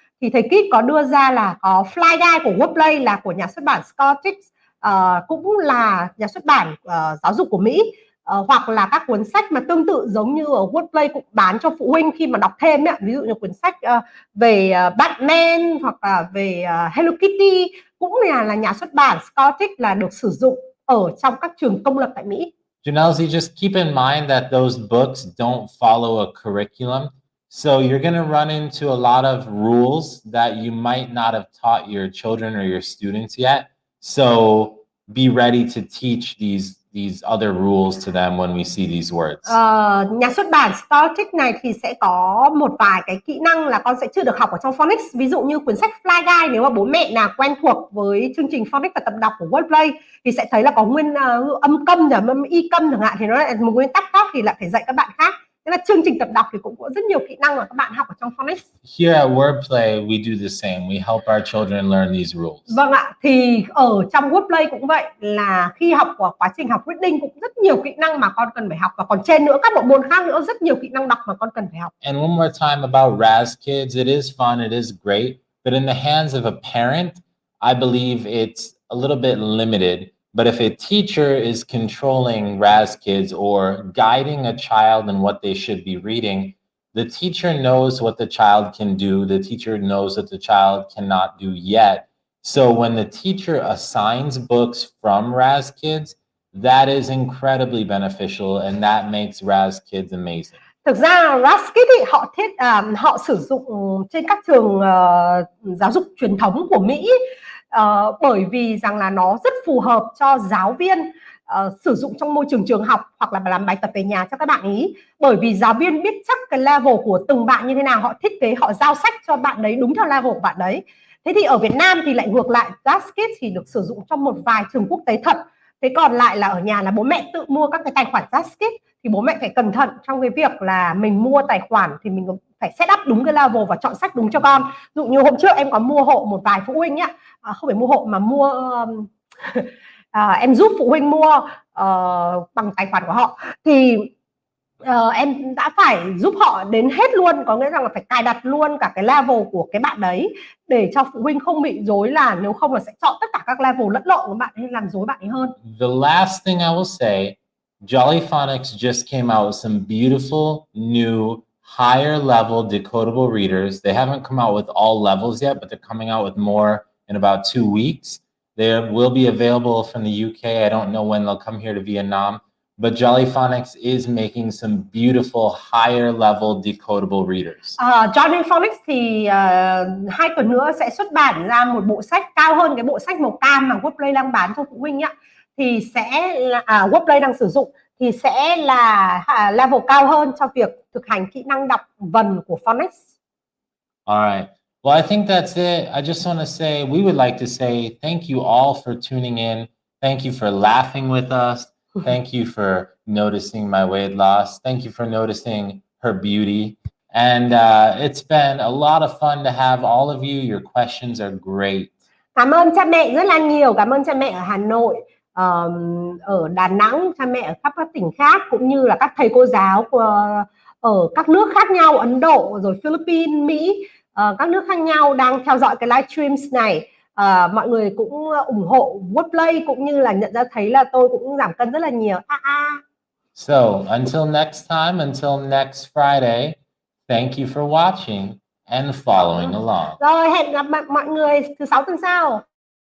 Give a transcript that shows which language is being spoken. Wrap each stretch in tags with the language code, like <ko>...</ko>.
<vi>Thì thầy Kit có đưa ra là có Fly Guy của Wordplay là của nhà xuất bản Scholastic, cũng là nhà xuất bản giáo dục của Mỹ. Hoặc là các cuốn sách mà tương tự giống như ở Wordplay cũng bán cho phụ huynh khi mà đọc thêm ấy. Ví dụ như cuốn sách về Batman hoặc là về Hello Kitty cũng là nhà xuất bản Scholastic là được sử dụng ở trong các trường công lập tại Mỹ.</vi> <en>Janelzy, just keep in mind that those books don't follow a curriculum. So you're going to run into a lot of rules that you might not have taught your children or your students yet. So be ready to teach these other rules to them when we see these words.</en> <vi>Nhà xuất bản Scholastic này thì sẽ có một vài cái kỹ năng là con sẽ chưa được học ở trong Phonics. Ví dụ như cuốn sách Fly Guy, nếu mà bố mẹ nào quen thuộc với chương trình Phonics và tập đọc của Wordplay thì sẽ thấy là có nguyên âm câm và âm y câm chẳng hạn, thì nó lại một nguyên tắc khác thì lại phải dạy các bạn khác. Thế là chương trình tập đọc thì cũng có rất nhiều kỹ năng mà các bạn học ở trong Phonics.</vi> <en>Here at Wordplay, we do the same. We help our children learn these rules.</en> <vi>Vâng ạ, thì ở trong Wordplay cũng vậy, là khi học của quá trình học reading cũng rất nhiều kỹ năng mà con cần phải học, và còn trên nữa các bộ môn khác nữa rất nhiều kỹ năng đọc mà con cần phải học.</vi> <en>And one more time about Raz Kids, it is fun, it is great, but in the hands of a parent, I believe it's a little bit limited. But if a teacher is controlling Raz Kids or guiding a child in what they should be reading, the teacher knows what the child can do. The teacher knows what the child cannot do yet. So when the teacher assigns books from Raz Kids, that is incredibly beneficial, and that makes Raz Kids amazing.</en> <vi>Thực ra Raskit thì họ sử dụng trên các trường giáo dục truyền thống của Mỹ, bởi vì rằng là nó rất phù hợp cho giáo viên sử dụng trong môi trường trường học hoặc là làm bài tập về nhà cho các bạn ý. Bởi vì giáo viên biết chắc cái level của từng bạn như thế nào, họ thiết kế, họ giao sách cho bạn đấy đúng theo level của bạn đấy. Thế thì ở Việt Nam thì lại ngược lại, Raskit thì được sử dụng trong một vài trường quốc tế thật. Thế còn lại là ở nhà là bố mẹ tự mua các cái tài khoản Raskit, thì bố mẹ phải cẩn thận trong cái việc là mình mua tài khoản thì mình phải set up đúng cái level và chọn sách đúng cho con. Ví dụ như hôm trước em có mua hộ một vài phụ huynh nhá, không phải mua hộ mà mua em giúp phụ huynh mua bằng tài khoản của họ, thì em đã phải giúp họ đến hết luôn, có nghĩa rằng là phải cài đặt luôn cả cái level của cái bạn đấy để cho phụ huynh không bị rối, là nếu không là sẽ chọn tất cả các level lẫn lộn của bạn ấy, làm rối bạn ấy hơn.</vi> <en>The last thing I will say, Jolly Phonics just came out with some beautiful new higher level decodable readers. They haven't come out with all levels yet, but they're coming out with more in about 2 weeks. They will be available from the UK. I don't know when they'll come here to Vietnam, but Jolly Phonics is making some beautiful higher level decodable readers.</en> <vi>Jolly Phonics thì 2 tuần nữa sẽ xuất bản ra một bộ sách cao hơn cái bộ sách màu cam mà Wordplay đang bán cho phụ huynh ạ. Thì sẽ là Wordplay đang sử dụng, thì sẽ là level cao hơn cho việc thực hành kỹ năng đọc vần của Phonics.</vi> <en>All right. Well, I think that's it. I just want to say, we would like to say thank you all for tuning in. Thank you for laughing with us. Thank you for noticing my weight loss. Thank you for noticing her beauty. And it's been a lot of fun to have all of you. Your questions are great.</en> <vi>Cảm ơn cha mẹ rất là nhiều. Cảm ơn cha mẹ ở Hà Nội, ở Đà Nẵng, cha mẹ ở khắp các tỉnh khác, cũng như là các thầy cô giáo ở các nước khác nhau, Ấn Độ, rồi Philippines, Mỹ, các nước khác nhau đang theo dõi cái livestream này. Mọi người cũng ủng hộ Wordplay, cũng như là nhận ra thấy là tôi cũng giảm cân rất là nhiều.</vi> <en>So until next time, until next Friday, thank you for watching and following along.</en> <vi>Rồi, hẹn gặp mọi người thứ 6 tuần sau.</vi>